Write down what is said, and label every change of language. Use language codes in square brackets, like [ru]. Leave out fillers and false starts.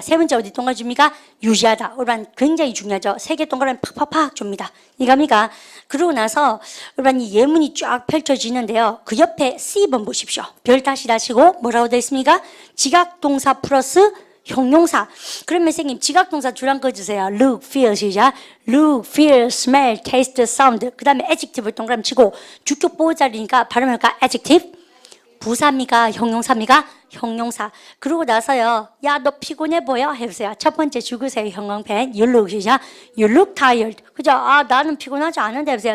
[ko] 세 번째 어디 동그라미 줍니까? 유지하다. 여러분 굉장히 중요하죠. 세 개 동그라미 팍팍팍 줍니다. 이겁니까? 그러고 나서 여러분 이 예문이 쫙 펼쳐지는데요. 그 옆에 C번 보십시오. 별 다시 다시고 뭐라고 되어 있습니까? 지각동사 플러스 형용사. 그러면 선생님 지각동사 줄 한 거 주세요. [en] look, feel 시작. look, feel, smell, taste, sound. [ko] 그 다음에 adjective를 동그라미 치고 주격 보호자리니까 발음할까? adjective. 부사입니까? 형용사입니까? 형용사. 그러고 나서요. 야, 너 피곤해 보여? 해보세요. 첫 번째 죽으세요. 형광펜. You look 시작. [en] You look tired. [ko] 그죠? 아, 나는 피곤하지 않은데 해보세요.